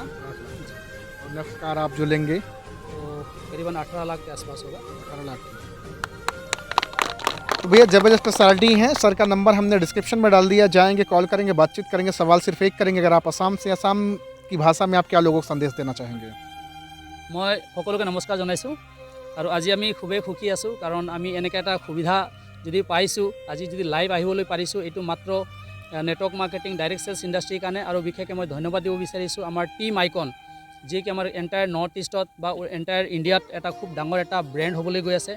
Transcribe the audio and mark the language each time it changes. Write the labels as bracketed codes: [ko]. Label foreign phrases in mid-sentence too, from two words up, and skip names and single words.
[hi] और [en] next car [hi] आप जो लेंगे तो करीबन 18 लाख के आसपास होगा। 18 लाख की। तो भैया ज़बरदस्त पर्सनालिटी हैं। सर का नंबर हमने डिस्क्रिप्शन में डाल दिया, जाएंगे, कॉल करेंगे, बातचीत करेंगे। सवाल सिर्फ एक करेंगे, अगर आप असम से, असम की भाषा में आप क्या लोगों को संदेश देना चाहेंगे? [as] মই সকলোকে নমস্কাৰ জনাইছোঁ আৰু আজি আমি খুবেই সুখী আছোঁ, কাৰণ আমি এনেকৈ এটা সুবিধা যদি পাইছোঁ, আজি যদি লাইভ আহিবলৈ পাৰিছোঁ, এইটো মাত্ৰ [en] network marketing direct sales [as] ইণ্ডাষ্ট্ৰীৰ কাৰণে আৰু বিশেষকৈ মই ধন্যবাদ দিব বিচাৰিছোঁ আমাৰ [en] team icon, [as] যি কি আমাৰ [en] entire North East [as] বা এণ্টায়াৰ ইণ্ডিয়াত এটা খুব ডাঙৰ এটা ব্ৰেণ্ড হ'বলৈ গৈ আছে।